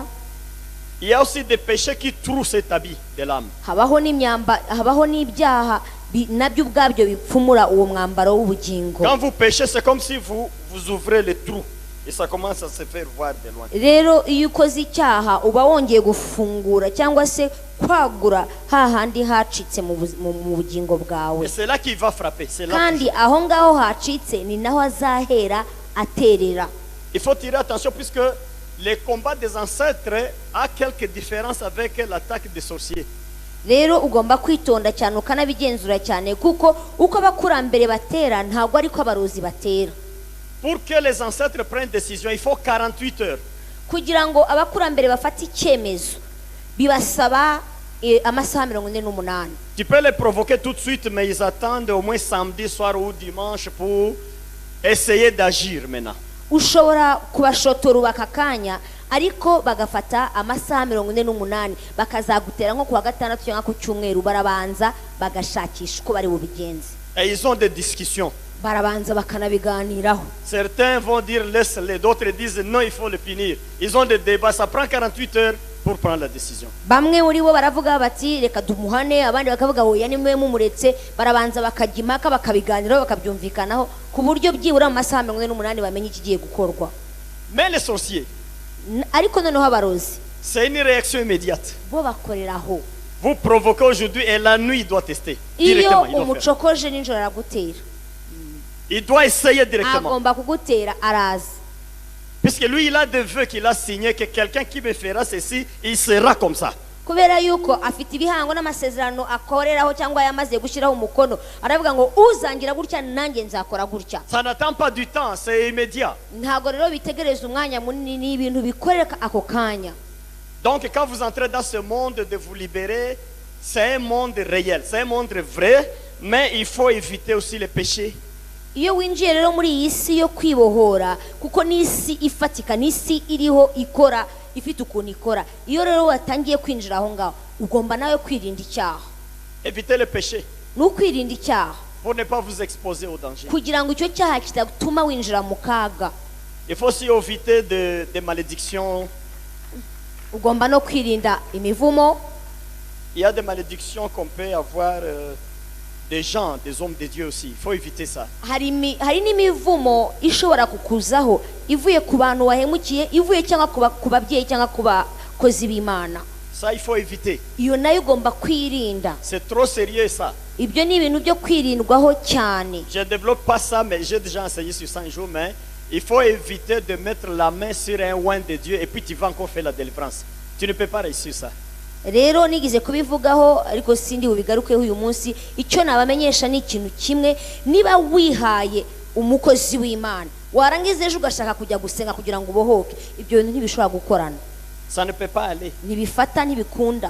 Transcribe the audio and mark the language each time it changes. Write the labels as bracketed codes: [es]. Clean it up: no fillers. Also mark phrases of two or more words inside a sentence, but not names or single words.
[fr] Il y a aussi des péchés qui trouent cet habit de l'âme. [rw] Habaho n'ibyaha nabyo ubwabyo bipfumura uwo mwambaro w'ubugingo. [fr] Quand vous péchez, c'est comme si vous ouvrez le trou et ça commence à se faire voir de loin. [rw] Rero iyo ukoze icyaha uba wongeye gufungura cyangwa se kwagura hahandi hacitse mu bugingo bwawe. [fr] Et c'est là qu'il va frapper. C'est là. [rw] Kandi aho ngaho hacitse ni naho azahera aterera. [fr] Il faut tirer attention puisque les combats des ancêtres a quelques différences avec l'attaque des sorciers. [rw] Rero ugomba kwitonda cyane ukanabigenzura cyane kuko uko abakurambere batera ntabwo ariko abarozi batera. [fr] Pour que les ancêtres prennent décision, il faut 48 heures. [rw] Kugira ngo abakurambere bafate icyemezo bibasaba amasaha 48. [fr] Tu peux les provoquer tout de suite, mais ils attendent au moins samedi soir ou dimanche pour essayer d'agir maintenant. [rw] ushobora kubashotora ubaka akanya ariko bagafata amasaha 48 bakazagutera nko kuwa gatandatu cyangwa ku cyumweru barabanza bagashakisha uko bari bubigenze [fr] Et ils ont des discussions. [rw] barabanza bakanabiganiraho. [fr] Certains vont dire laisse-les, d'autres disent non, il faut le punir. Ils ont des débats, ça prend 48 heures pour prendre la décision. [rw] Bamwe muri bo baravuga bati reka dumuhane, abandi bakavuga oya nimwe mumuretse, barabanza bakajya impaka bakabiganiraho bakabyumvikanaho ku buryo byibura mu masaha 48 bamenye ikigiye gukorwa. [fr] Mais les sorciers, [rw] Ariko noneho abarozi [fr] c'est une réaction immédiate. [rw] bo bakoreraho. [fr] Vous provoquez aujourd'hui et la nuit il doit tester. [rw] Iyo [fr] Directement, il doit faire. [rw] umucokoje ninjoro aragutera, [fr] Il doit essayer directement. [rw] agomba kugutera araza. [fr] Puisque lui, il a des vœux qu'il a signés que quelqu'un qui me fera ceci, il sera comme ça. [rw] Kubera yuko afite ibihango n'amasezerano akoreraho cyangwa yamaze gushyiraho umukono, aravuga ngo uzangira gutya nanjye nzakora gutya. [fr] Ça n'attend pas du temps, c'est immédiat. [rw] Ntago rero bitegereza umwanya munini, ibintu bikoreka ako kanya. [fr] Donc quand vous entrez dans ce monde de vous libérer, c'est un monde réel, c'est un monde vrai, mais il faut éviter aussi les péchés. [rw] Iyo winjiye rero muri iyi si yo kwibohora, kuko n'isi ifatika, n'isi iriho ikora, ifite ukuntu ikora. Iyo rero watangiye kwinjira aho ngaho, ugomba nawe kwirinda icyaha. [fr] Évitez le péché [rw] N'ukwirinda icyaha [fr] pour ne pas vous exposer au danger. [rw] kugira ngo icyo cyaha kitatuma winjira mu kaga. [fr] Il faut aussi éviter des malédictions. [rw] Ugomba no kwirinda imivumo. [fr] Il y a des malédictions qu'on peut avoir des gens, des hommes de Dieu aussi. Il faut éviter ça. [rw] Hari n'imivumo ishobora kukuzaho ivuye ku bantu wahemukiye, ivuye cyangwa ku babyeyi cyangwa ku bakozi b'Imana. [fr] Ça, il faut éviter. [rw] Iyo nayo ugomba kwirinda. [fr] C'est trop sérieux ça. [rw] Ibyo ni ibintu byo kwirindwaho cyane. [fr] Je ne développe pas ça, mais j'ai déjà enseigné sur 100 jours. Mais il faut éviter de mettre la main sur un oint de Dieu et puis tu vas encore faire la délivrance. Tu ne peux pas réussir ça. [rw] Rero nigize kubivugaho ariko sindi ubigarukeho uyu munsi. Icyo nabamenyesha ni ikintu kimwe, niba wihaye umukozi w'Imana warangiza ejo ugashaka kujya gusenga kugira ngo ubohoke, ibyo bintu ntibishobora gukorana. [fr] Ça ne peut pas aller. [rw] Ntibifata, ntibikunda,